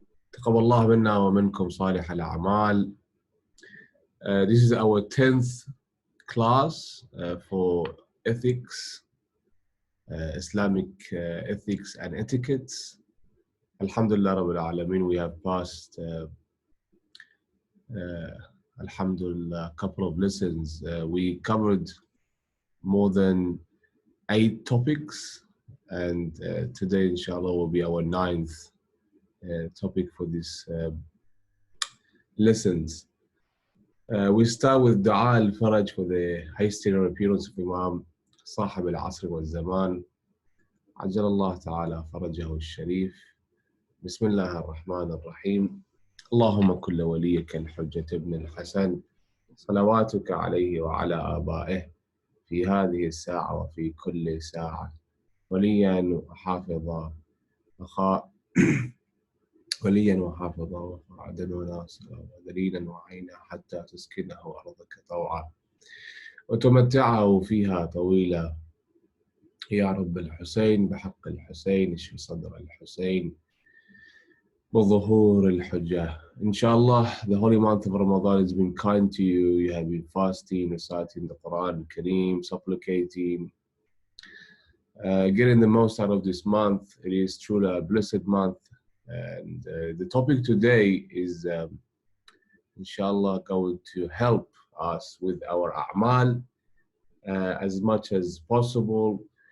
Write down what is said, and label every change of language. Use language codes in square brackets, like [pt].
[ar] تقبل الله منا ومنكم صالح الأعمال. [en] This is our 10th class for ethics, Islamic ethics and etiquettes. Alhamdulillah Rabbil Alameen, we have passed Alhamdulillah, a couple of lessons. We covered more than 8 topics, and today inshallah will be our 9th topic for this lessons. We start with Dua al-Faraj for the high-stellar appearance of Imam [ar] صاحب العصر والزمان عجل الله تعالى فرجه الشريف. بسم الله الرحمن الرحيم. اللهم كل وليك الحجة ابن الحسن صلواتك عليه وعلى آبائه في هذه الساعة وفي كل ساعة وليا وحافظا وليا وحافظا وفرعدا وناصرا ودليلا وعينا حتى تسكنه أرضك طوعا وتمتعه فيها طويلا يا رب الحسين بحق الحسين اشف صدر الحسين بظهور الحجة. [en] Inshallah, the holy month of Ramadan has been kind to you. You have been fasting, reciting the Quran Kareem, supplicating, getting the most out of this month. It is truly a blessed month. And the topic today is, inshallah, going to help us with our a'mal as much as possible.